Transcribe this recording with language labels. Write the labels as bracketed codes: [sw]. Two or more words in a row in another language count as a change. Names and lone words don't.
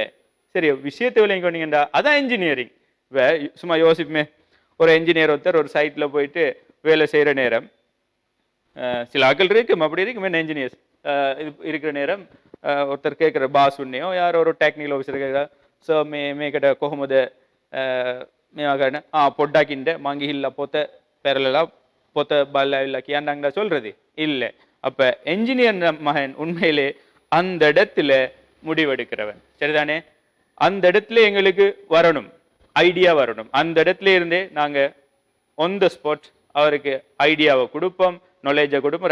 [ta] சரி, விஷயத்தை விளையாண்டா அதான் இன்ஜினியரிங். சும்மா யோசிப்புமே, ஒரு என்ஜினியர் ஒருத்தர் ஒரு சைட்ல போயிட்டு வேலை செய்யற நேரம், சில ஆக்கள் இருக்கும் அப்படி இருக்கும் என்ஜினியர்ஸ் இருக்கிற நேரம் ஒருத்தர் கேட்குற பாஸ் உன்னையோ யாரோ ஒரு [en] technical officer [ta] கேட்குறா, ஸோ [si] මේකට කොහොමද මෙයාගන්න පොඩ්ඩකින්ට මං ගිහිල්ලා පොත පෙරලලා පොත බලලා කියන්නංග [ta] சொல்றது இல்லை. அப்ப என்ஜினியர் மகன் உண்மையிலே அந்த இடத்துல முடிவெடுக்கிறவன். சரிதானே? அந்த இடத்துல எங்களுக்கு வரணும், ஐடியா வரணும். அந்த இடத்துல இருந்தே நாங்க [en] on the spot [ta] அவருக்கு ஐடியாவை கொடுப்போம், நாலேஜை கொடுப்போம்.